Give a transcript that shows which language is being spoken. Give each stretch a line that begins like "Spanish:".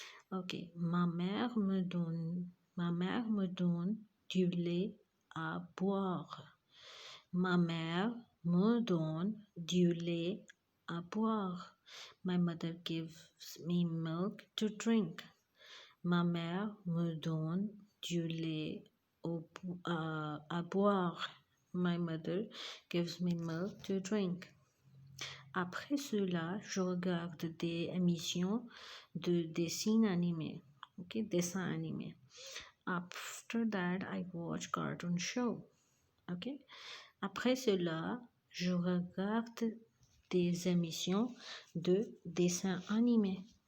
French: Ok, ma mère me donne du lait à boire. Ma mère me donne du lait à boire.
English: My mother gives me milk to drink.
French: Ma mère me donne du lait à boire.
English: My mother gives me milk to drink.
French: Après cela, je regarde des émissions de dessins animés.
English: Okay, dessins animés. After that, I watch cartoon show. Ok.
French: Après cela, je regarde des émissions de dessins animés.